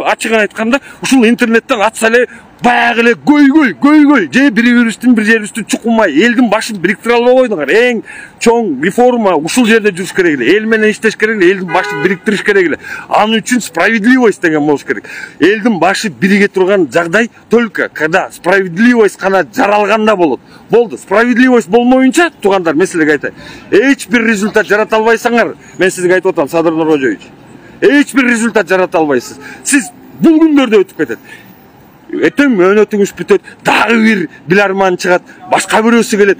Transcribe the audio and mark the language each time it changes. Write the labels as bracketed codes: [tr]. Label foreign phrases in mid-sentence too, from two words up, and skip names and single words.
[ky] Ачыгын айтканда, ушул интернеттен атса эле баягы эле көйгөй же бири-бирибиздин бир жерибиздин чукумай элдин башын бириктире албай койдуңар. Эң чоң реформа ушул жерде жүрүш керек эле. Эл менен иштеш керек эле, элдин башын бириктириш керек эле. Анын үчүн справедливость деген болуш керек. Элдин башы бириге турган жагдай [ru] только когда справедливость [ky] гана жаралганда болот. Болду. Справедливость болмоюнча, туугандар, мен силерге айтайын. Эч бир результат жарата албайсыңар. Мен сизге айтып атам, Садыр Нуркожоевич. Эч бир результат жарата албайсыз. Сиз бул күндөрдө өтүп кетет. Этең өнөтүңүз бүтөт, дагы бир биларман чыгат, башка бирөөсү келет.